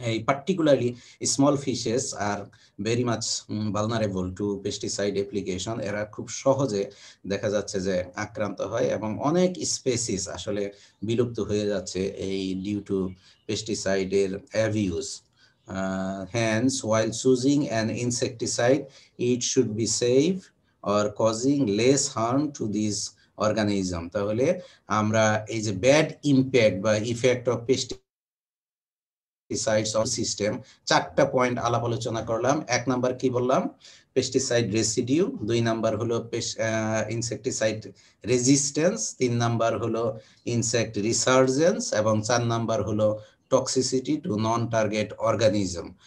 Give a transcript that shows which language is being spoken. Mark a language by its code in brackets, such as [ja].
[en] Particularly small fishes are very much vulnerable to pesticide application, [bn] এরা খুব সহজে দেখা যাচ্ছে যে আক্রান্ত হয় এবং অনেক স্পেসিস আসলে বিলুপ্ত হয়ে যাচ্ছে এই ডিউ টু পেস্টিসাইডের abuse. [en] Hence, while choosing an insecticide, it should be safe or causing less harm to these organism. [bn] তাহলে আমরা এই যে ব্যাড ইম্প্যাক্ট বা effect of pesticides on system 4টা পয়েন্ট আলাপ আলোচনা করলাম। 1 নাম্বার কি বললাম? পেস্টিসাইড রেসিডিউ, 2 নাম্বার হলো ইনসেক্টিসাইড রেজিস্ট্যান্স, 3 নাম্বার হলো ইনসেক্ট রিসার্জেন্স এবং 4 নাম্বার হলো টক্সিসিটি টু নন টার্গেট অর্গানিজম।